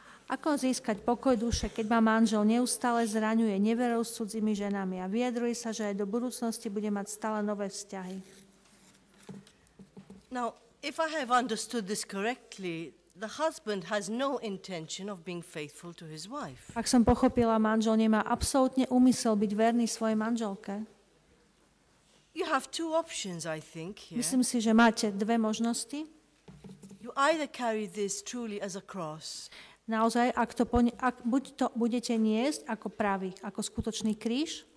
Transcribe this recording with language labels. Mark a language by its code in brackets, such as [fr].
[sk] Ako získať pokoj duše, keď ma manžel neustále zraňuje neverou s cudzými ženami a vyjadruje sa, že aj do budúcnosti bude mať stále nové vzťahy? [en] Now, if I have understood this correctly, the husband has no intention of being faithful to his wife. [sk] Ak som pochopila, manžel nemá absolútne úmysel byť verný svojej manželke. [en] You have two options, I think, here. [sk] Myslím si, že máte dve možnosti. [en] You either carry this truly as a cross. [sk] Naozaj, buď to budete niesť ako pravý, ako skutočný kríž